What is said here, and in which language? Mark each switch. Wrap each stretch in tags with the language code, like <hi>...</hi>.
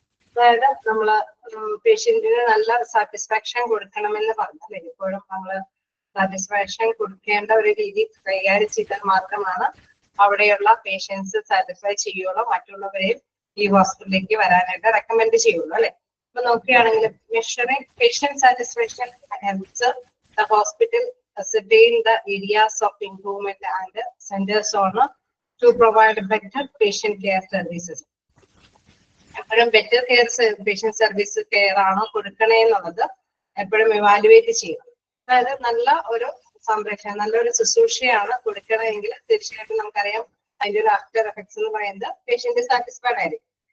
<ml>അതായത് നമ്മള് പേഷ്യന്റിന് നല്ല സാറ്റിസ്ഫാക്ഷൻ കൊടുക്കണമെന്ന് പറഞ്ഞല്ലേ. എപ്പോഴും നമ്മള് സാറ്റിസ്ഫാക്ഷൻ കൊടുക്കേണ്ട ഒരു രീതി കൈകാര്യം ചെയ്താൽ മാത്രമാണ് അവിടെയുള്ള പേഷ്യൻസ് സാറ്റിസ്ഫൈ ചെയ്യുള്ളൂ, മറ്റുള്ളവരെയും ഈ ഹോസ്പിറ്റലിലേക്ക് വരാനായിട്ട് റെക്കമെൻഡ് ചെയ്യുള്ളൂ അല്ലെ. അപ്പൊ നോക്കുകയാണെങ്കിൽ</ml> <en>Measuring patient satisfaction helps the hospital ascertain the areas of improvement and centers on to provide better patient care services.</en> <ml>എപ്പോഴും better care patient service care ആണോ കൊടുക്കണേ എന്നുള്ളത് എപ്പോഴും ഇവാലുവേറ്റ് ചെയ്യണം. അതായത് നല്ല ഒരു സംരക്ഷണം, നല്ലൊരു ശുശ്രൂഷയാണ് കൊടുക്കണമെങ്കിൽ തീർച്ചയായിട്ടും നമുക്കറിയാം അതിന്റെ ഒരു ആഫ്റ്റർ എഫക്ട്സ് എന്ന് പറയുന്നത് പേഷ്യന്റ് സാറ്റിസ്ഫൈഡ് ആയിരിക്കും.</ml>